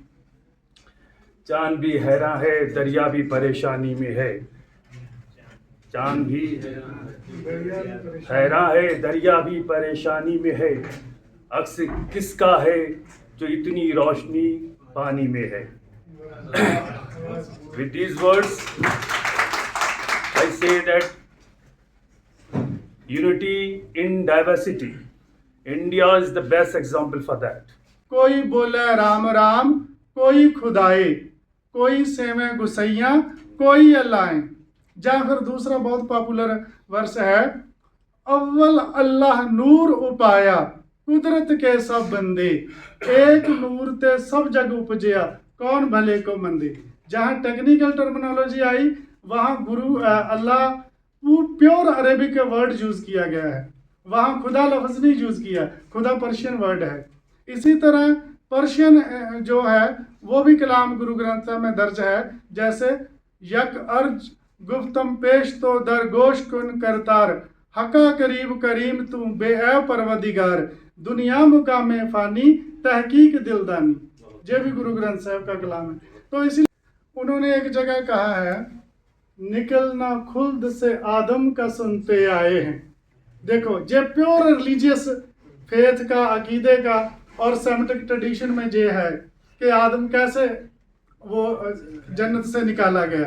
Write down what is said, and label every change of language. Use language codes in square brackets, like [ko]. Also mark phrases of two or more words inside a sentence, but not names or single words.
[ur] چاند بھی حیراں ہے دریا بھی پریشانی میں ہے. چاند بھی حیراں ہے دریا بھی پریشانی میں ہے. عکس کس کا ہے جو اتنی روشنی پانی میں ہے. [en] With these words, I say that unity in diversity. India is the best example for that. [pa] کوئی بولے رام رام کوئی خدائے کوئی سیویں گسیاں کوئی اللہ. [ur] یا پھر دوسرا بہت پاپولر ورس ہے، [pa] اول اللہ نور اپایا قدرت کے سب بندے ایک نور تے سب جگ اپجیا کون بھلے کو مندے. [ur] جہاں [en] technical terminology [ur] آئی وہاں اللہ [en] pure Arabic word [ur] یوز کیا گیا ہے، وہاں خدا لفظ نہیں یوز کیا، خدا [en] Persian word [ur] ہے. اسی طرح پرشین جو ہے وہ بھی کلام گرو گرنتھ صاحب میں درج ہے، جیسے [fa] یک ارج گفتم پیش تو در گوش کن کرتار حقا قریب کریم تو بے عیب پروردگار دنیا مقام فانی تحقیق دلدانی. [ur] یہ بھی گرو گرنتھ صاحب کا کلام ہے. تو اسی لیے انہوں نے ایک جگہ کہا ہے، نکلنا خلد سے آدم کا سنتے آئے ہیں. دیکھو یہ [en] pure religious faith [ur] کا، عقیدے کا اور [en] Semitic tradition [ur] میں یہ ہے کہ آدم کیسے وہ جنت سے نکالا گیا.